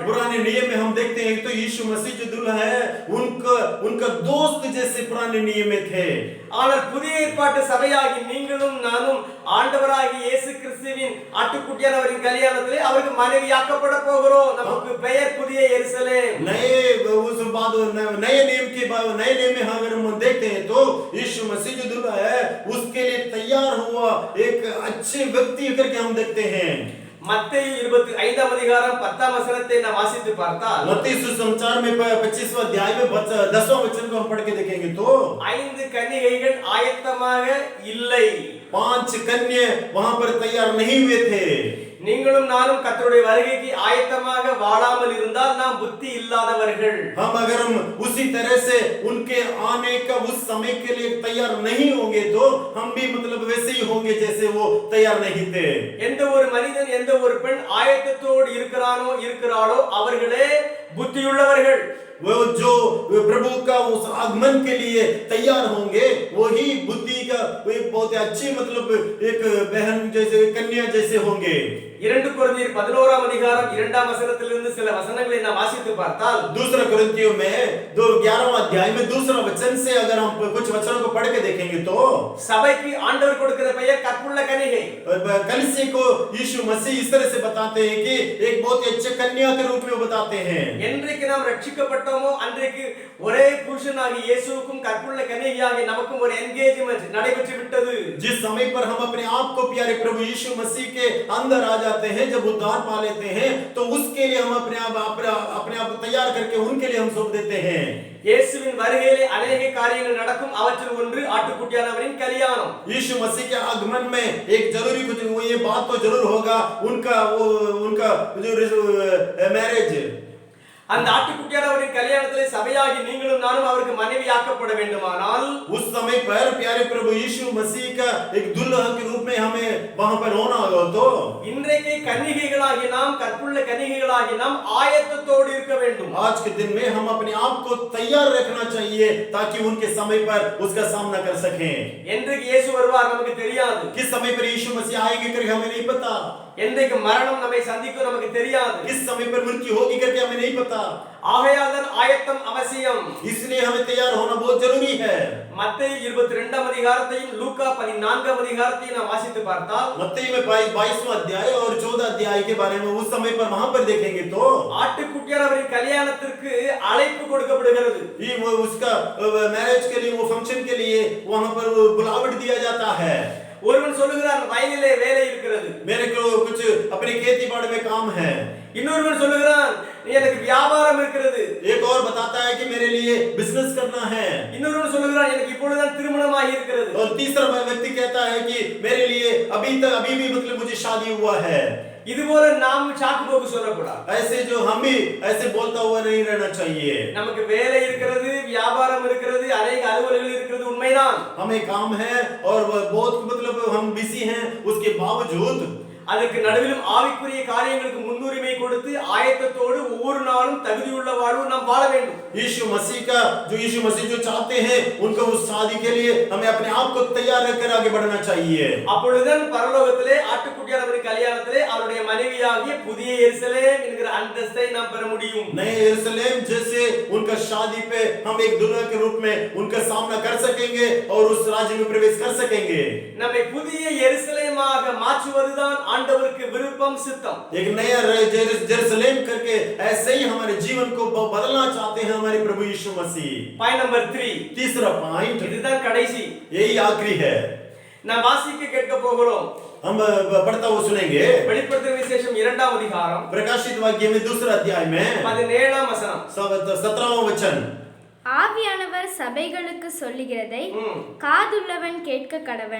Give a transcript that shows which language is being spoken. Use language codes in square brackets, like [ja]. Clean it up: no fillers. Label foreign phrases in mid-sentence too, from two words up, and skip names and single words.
[hi] पुराने नियम में हम देखते हैं तो यीशु मसीह जो दुल्हा है उनका दोस्त जैसे पुराने नियम में थे. [ta] ஆனால் புதிய ஏற்பாட்டு சபையாகி நீங்களும் நானும் ஆண்டவராகிய இயேசு கிறிஸ்துவின் ஆட்டுக்குட்டியானவரின் கல்யாணத்திலே அவருக்கு மனைவியாக்கப்பட போகிறோம். நமக்கு பெயர் புதிய எருசலேம். [hi] नए नियम में अगर हम देखते हैं तो यीशु मसीह जो दुल्हा है उसके लिए तैयार हुआ एक अच्छे व्यक्ति करके हम देखते हैं. [ta] மத்தேயு 25ஆம் அதிகாரம் 10ஆம் வசனத்தை நாம் வாசித்து பார்த்தால் [hi] मत्ती सुसमाचार में 25वां अध्याय में 10वां वचन को हम पढ़ के देखेंगे तो [ta] 5 கன்னிகைகள் ஆயத்தமாக இல்லை. [hi] 5 कन्या वहां पर तैयार नहीं हुए थे. [ta] நீங்களும் நானும் கர்த்தருடைய வருகைக்கு ஆயத்தமாக வாழாமல் இருந்தால் நாம் புத்தி இல்லாதவர்கள். [hi] हम अगर हम उसी तरह से उनके आने का उस समय के लिए तैयार नहीं होंगे तो हम भी मतलब वैसे ही होंगे जैसे वो तैयार नहीं थे. [ta] எந்த ஒரு மனிதன் எந்த ஒரு பெண் ஆயத்தத்தோடு இருக்கிறாளோ அவர்களே புத்தியுள்ளவர்கள். [hi] वो जो प्रभु का उस आगमन के लिए तैयार होंगे वही बुद्धि का बहुत अच्छी मतलब एक बहन जैसे कन्या जैसे होंगे. [ta] 2 கொரிந்தியர் 11ஆம் அதிகாரம் 2ஆம் வசனத்திலிருந்து சில வசனங்களை நாம் வாசித்து பார்த்தால் [hi] दूसरा कोरिन्थियों में 11वां अध्याय में दूसरा वचन से अगर हम कुछ वचनों को पढ़ के देखेंगे तो [ta] சபைக்கு ஆண்டவர் கொடுக்கிற பெயர் கற்புள்ள கன்னிகை. [hi] कलीसिया को यीशु मसीह इस तरह से बताते हैं कि एक बहुत ही अच्छे कन्या के रूप में वो बताते हैं. [ta] என்றைக்கு நாம் ரட்சிக்கப்பட்டோமோ அன்றைக்கு ஒரே புருஷனாகிய இயேசுவுக்கும் கற்புள்ள கன்னிகையாகிய நமக்கும் ஒரு என்கேஜ்மென்ட் நடைபெற்று விட்டது. [hi] जिस समय पर हम अपने आप को प्यारे प्रभु यीशु मसीह के अंदर आ जाते हैं, जब उद्धार पा लेते हैं तो उसके लिए हम अपने आप तैयार करके उनके लिए हम सौंप देते हैं. [ta] இயேசுவின் வருகையிலே अनेक காரியங்கள் நடக்கும். அவற்றில் ஒன்று ஆட்டுக்குட்டியானவரின் கல்யாணம். [hi] यीशु मसीह के आगमन में एक जरूरी कुछ ये बात तो जरूर होगा उनका जो मैरिज. [ta] அந்த ஆட்டுக்குட்டியானவரின் கல்யாணத்திலே சபையாகி நீங்களும் நானும் அவருக்கு மனைவியாக்கப்பட வேண்டுமானால் [hi] उस समय पर प्यारे प्रभु यीशु मसीह का एक दुल्हन के रूप में हमें वहां पर होना होगा. तो [ta] இன்றைக்கு கன்னிகைகளாகி நாம் கற்புள்ள கன்னிகைகளாகி நாம் ஆயத்தத்தோடு இருக்க வேண்டும். [hi] आज के दिन में हम अपने आप को तैयार रखना चाहिए ताकि उनके समय पर उसका सामना कर सकें. [ta] என்றைக்கு இயேசு வருவார் நமக்கு தெரியாது. [hi] किस समय पर यीशु मसीह आएंगे करके हमें नहीं पता. [ta] என்றைக்கு மரணம் நம்மை சந்திக்கும் நமக்கு தெரியாது. [hi] किस समय पर मृत्यु होगी करके हमें नहीं पता. [ta] ஆகையால் ஆயத்தம் அவசியம். [hi] इसलिए हमें तैयार होना बहुत जरूरी है. [ta] மத்தேயு 22ஆம் அதிகாரத்தையும் லூக்கா 14ஆம் அதிகாரத்தையும் நாம் வாசித்து பார்த்தால் [hi] मत्ती में 22वां अध्याय और 14 अध्याय के बारे में उस समय पर वहां पर देखेंगे तो [ta] ஆட்டுக்குட்டியானவரின் கல்யாணத்திற்கு அழைப்பு கொடுக்கப்படுகிறது. [hi] ये वो उसका मैरिज के लिए वो फंक्शन के लिए वहां पर बुलावट दिया जाता है. [ta] ஒருவன் சொல்லுகிறான் வயலிலே வேலை இருக்கிறது. [hi] मेरे को कुछ अपने खेती बाड़ी में काम है. [ta] இன்னொருவன் சொல்லுகிறான் எனக்கு வியாபாரம் இருக்கிறது. [hi] एक और बताता है कि मेरे लिए बिजनेस करना है. [ta] இன்னொருவன் சொல்லுகிறான் எனக்கு இப்பொழுதுதான் திருமணமாகி இருக்கிறது. [hi] और तीसरा व्यक्ति कहता है कि मेरे लिए अभी भी मतलब मुझे शादी हुआ है. [ta] இதுபோல நாம் சாக்கு போக்கு சொல்லக்கூடாது. [hi] ऐसे जो हम भी ऐसे बोलता हुआ नहीं रहना चाहिए. [ta] நமக்கு வேலை இருக்கிறது, வியாபாரம் இருக்கிறது, अनेक அலுவலகங்கள் இருக்கிறது, உண்மைதான். [hi] हमें काम है और बहुत मतलब हम बिजी हैं, उसके बावजूद [ta] அதுக்கு நடுவிலும் ஆவிக்குரிய காரியங்களுக்கு முன்னுரிமை கொடுத்து ஆயத்தத்தோடு ஒவ்வொரு நாளும் தகுதியுள்ள வாழ்வு நாம் வாழ வேண்டும். [hi] यीशु मसीह जो चाहते हैं उनका उस शादी के लिए हमें अपने आप को तैयार रखकर आगे बढ़ना चाहिए. [ta] அப்பொழுதுதான் பரலோகத்திலே ஆட்டுக்குட்டியானவரின் கல்யாணத்திலே அவருடைய மனைவியாகிய புதிய எருசலேம் என்கிற அந்தஸ்தை நாம் பெற முடியும். [hi] नए यरूशलेम जैसे उनका शादी पे हम एक दुल्हन के रूप में उनका सामना कर सकेंगे और उस राज्य में प्रवेश कर सकेंगे. [ta] நம்மை புதிய எருசலேமாக மாற்றுவதுதான் ஆண்டவருக்கு விருப்பம் சித்தம். [hi] एक नया जेरूसलेम करके ऐसे ही हमारे जीवन को बदलना चाहते हैं हमारे प्रभु यीशु मसीह. [en] point number 3. [hi] तीसरा पॉइंट [ta] இதுதான் கடைசி. [hi] यही आखिरी है. [ta] நாம் வாசிக்க கேட்க போகிறோம். [hi] हम पढ़ता हुआ सुनेंगे. [ta] வெளிப்படுத்தின விசேஷம் 2ஆம் அதிகாரம் [hi] प्रकाशित वाक्य में दूसरा अध्याय में [ta] 17ஆம் வசனம். [hi] 17वां वचन. [ta] ஆவியானவர் சபைகளுக்கு சொல்லுகிறதை காதுள்ளவன் கேட்க கடவன்.